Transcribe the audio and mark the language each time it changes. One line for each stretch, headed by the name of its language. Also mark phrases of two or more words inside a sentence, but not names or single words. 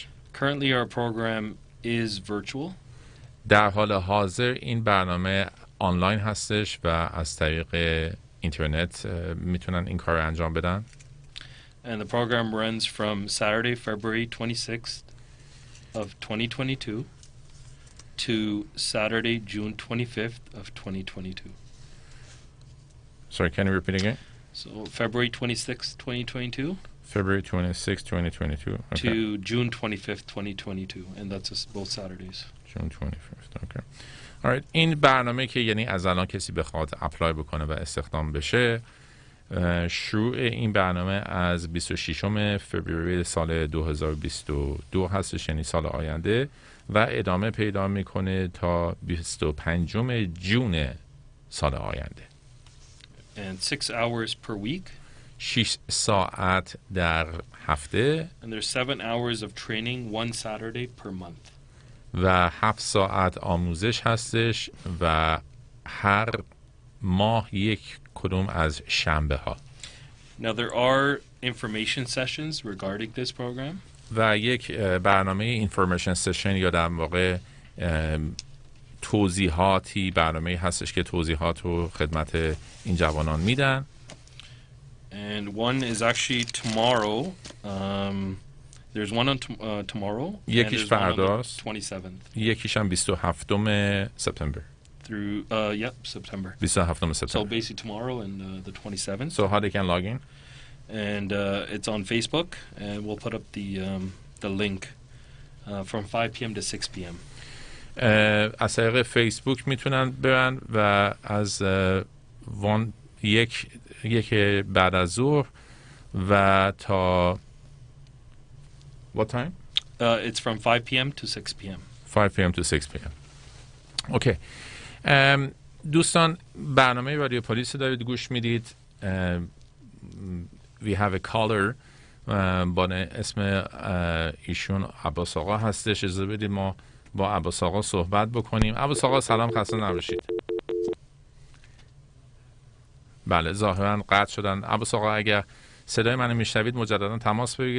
English: Currently, our program is virtual.
Persian: در حال حاضر این برنامه آنلاین هستش و از طریق اینترنت میتونن این کار رو انجام بدن.
English: And the program runs from Saturday, February 26th of 2022 to Saturday, June 25th of 2022. Sorry, can you repeat again? So February 26th, 2022 February 26, 2022. Okay. to June 25th, 2022. And that's both Saturdays. June 25th. Okay. All right.
Persian: این برنامه که یعنی از الان کسی بخواد اپلای بکنه و استخدام بشه، شروع این برنامه از 26 فوریه سال 2022 هستش، یعنی سال آینده، و ادامه پیدا میکنه تا 25 جون سال آینده.
English: And 6 hours per week.
Persian: 6 ساعت در هفته
English: And there's 7 hours of training one Saturday per month.
Persian: و 7 ساعت آموزش هستش و هر ماه یک کدوم از شنبه ها.
English: Now there are information sessions regarding this program.
Persian: و یک برنامه
English: information session
Persian: یا در واقع توضیحاتی برنامه هستش که توضیحات رو خدمت این جوانان میدن.
English: And one is actually tomorrow. There's one on tomorrow. And
Persian: یکیش
English: there's one on the
Persian: فرداست.
English: 27th.
Persian: یکیش هم 27 سپتامبر.
English: Through, September.
Persian: 27
English: So
Persian: سپتامبر.
English: basically tomorrow and the 27th. So how they can log in? And it's on Facebook. And we'll put up the link from 5 p.m. to 6 p.m.
Persian: از طریق فیسبوک میتونن برن و از یک بعد از ظهر و تا
English: what time? It's from 5 p.m. to 6 p.m. 5 p.m. to 6 p.m. اوکی.
Persian: دوستان، برنامه رادیو پلیس دارید گوش میدید.
English: We have a caller
Persian: با اسم ایشون عباس آقا هستش. اجازه بدید ما با عباس آقا صحبت بکنیم. عباس آقا سلام، خسته نباشید. بله، ظاهرا قطع شدن. عباس آقا اگر صدای منو میشنوید مجددا تماس بگیرید.